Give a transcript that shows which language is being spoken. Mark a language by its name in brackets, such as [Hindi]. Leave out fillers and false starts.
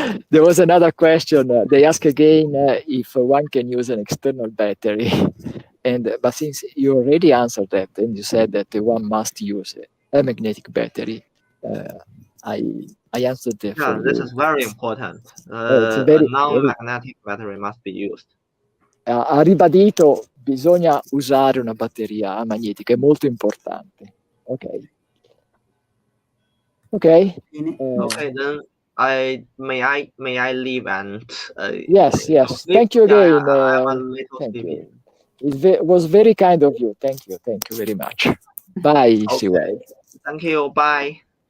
[English] There was another question. They ask again if one can use an external battery. But since you already answered that and you said that one must use a magnetic battery, I answered that for you. This is very important. It's A non-magnetic battery must be used. [Italian] Ha ribadito, bisogna usare una batteria amagnetica, è molto importante. Ok. [English] Okay, then may I leave and yes. Thank you again. I have a little thank sleepy. you. It was very kind of you. Thank you very much. Bye. Okay. Siwei. Thank you. Bye.